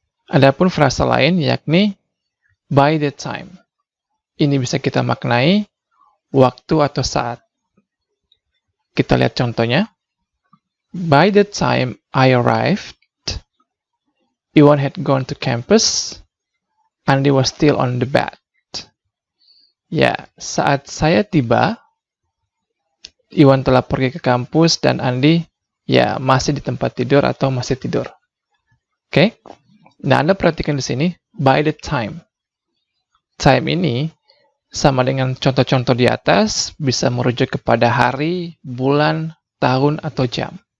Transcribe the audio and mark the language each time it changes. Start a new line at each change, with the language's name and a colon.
Indonesian: Adapun frasa lain yakni by the time. Ini bisa kita maknai waktu atau saat. Kita lihat contohnya.
English: By the time I arrived, Iwan had gone to campus, Andy was still on the bed.
Indonesian: Ya, saat saya tiba, Iwan telah pergi ke kampus dan Andy, ya, masih di tempat tidur atau masih tidur. Oke? Nah, Anda perhatikan di sini, by the time. Time ini sama dengan contoh-contoh di atas, bisa merujuk kepada hari, bulan, tahun, atau jam.